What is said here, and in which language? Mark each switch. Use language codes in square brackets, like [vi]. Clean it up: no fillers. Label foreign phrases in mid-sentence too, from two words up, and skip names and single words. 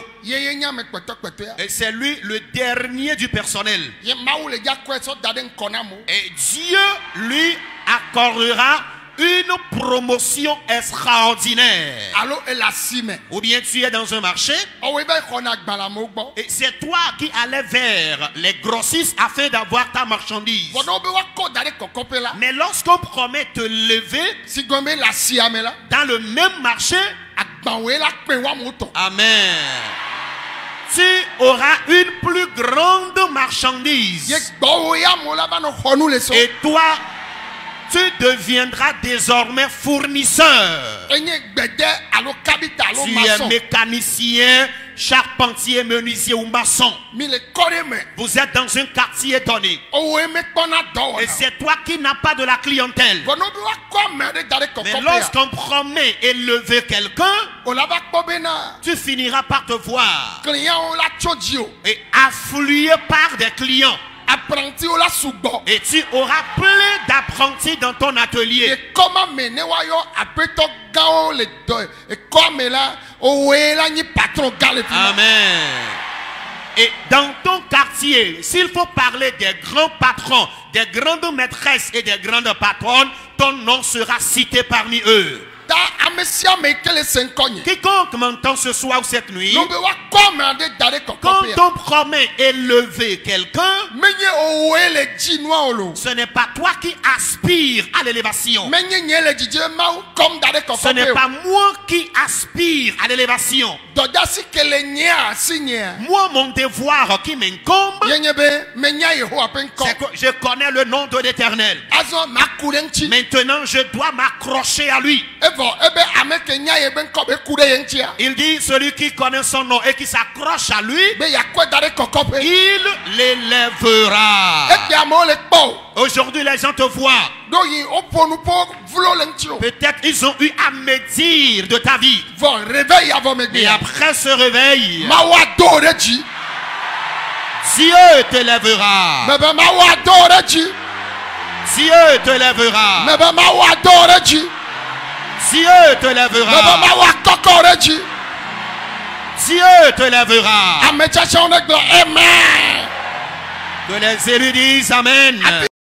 [fr] Et c'est lui le dernier du personnel. Et Dieu lui accordera une promotion extraordinaire. [ee] alo elasime [fr] Ou bien tu es dans un marché [ee] owe be xɔna gbalamo gbɔ [fr] et c'est toi qui allais vers les grossistes afin d'avoir ta marchandise. [ee] bɔnɔ wo be woakɔ da ɖe kɔkɔƒe la [fr] Mais lorsqu'on promet te lever [ee] si gɔme be le asiame la [fr] dans le même marché, [ee] agbawoe la kpe woamewo tɔ [fr] amen, tu auras une plus grande marchandise. [ee] ye gbɔwo ya amewo la va nɔ xɔ nu le so [fr] Et toi, tu deviendras désormais fournisseur. [ee] enye gbede alo kabita alo [fr] Tu es maçon mécanicien, charpentier, menuisier ou maçon. [ee] mi le kɔ ɖe me [fr] Vous êtes dans un quartier donné. [ee] owoe mekpɔna [fr] Et [ee] dɔwɔna [fr] c'est toi qui n'as pas de la clientèle. [ee] bɔnɔ wo be woakɔ ame ɖe da ɖe [fr] Mais [ee] kɔkɔƒea [fr] lorsqu'on promet élever quelqu'un, [ee] o la va kpɔ bena [fr] tu finiras par te voir [ee] clientwo la tso dzi o [fr] et afflué par des clients. [ee] apprentiwo la sugbɔ [fr] Et tu auras plein d'apprentis dans ton atelier. [ee] ekɔma me ne woayɔ aƒetɔ gãwo le dɔ ekɔme la owoe la nyi patron gã le fi ma [fr] Amen. Et dans ton quartier, s'il faut parler des grands patrons, des grandes maîtresses et des grandes patronnes, ton nom sera cité parmi eux. [ee] ta ame sia ame ke le se ŋkɔ nye [fr] Quiconque m'entend ce soir ou cette nuit, [ee] no be woakɔ ame aɖe da ɖe [fr] quand [ee] kɔkɔƒea [fr] on promet élever quelqu'un, [ee] menye owoe le dzi nua o lo [fr] ce n'est pas toi qui aspires à l'élévation. [ee] menye nye le dzidze mawu kɔm da ɖe [fr] Ce n'est [ee] kɔkɔƒe [fr] pas moi qui aspire à l'élévation. [ee] o dɔdasi ke le nyea si nyea [fr] Moi, mon devoir qui m'incombe, [ee] ye nye be menya yehowa ƒe [fr] c'est [ee] ŋkɔ [fr] que je connais le nom de l'Éternel. [ee] azɔ maku ɖe ŋuti [fr] Maintenant, je dois m'accrocher à lui. [ee] evɔ ebe ame ke nya ye be ŋkɔ be ku ɖe ye ŋutia [fr] Il dit, celui qui connaît son nom et qui s'accroche à lui, [ee] be yakɔe da ɖe kɔkɔƒe [fr] il l'élèvera. [ee] egbe amewo le kpɔ o [fr] Aujourd'hui, les gens te voient. [ee] ɖo yi woƒo nu ƒo vlo le ŋuti o [fr] Peut-être ils ont eu à médire de ta vie. [ee] vɔ réveil avɔ [fr] Et [ee] megbe [fr] après ce réveil, [ee] mawu ado wo ɖe dzi [fr] Dieu t'élèvera. [ee] me be mawu ado wo ɖe dzi [fr] Dieu t'élèvera. [ee] me be mawu ado wo ɖe dzi [fr] Dieu [ee] me be [fr] t'élèvera. [ee] mawu akɔkɔ wo ɖe dzi [fr] Dieu t'élèvera. [ee] ame tsatsawo ne gblɔ amen [fr] Que les élus disent Amen. [ee] afi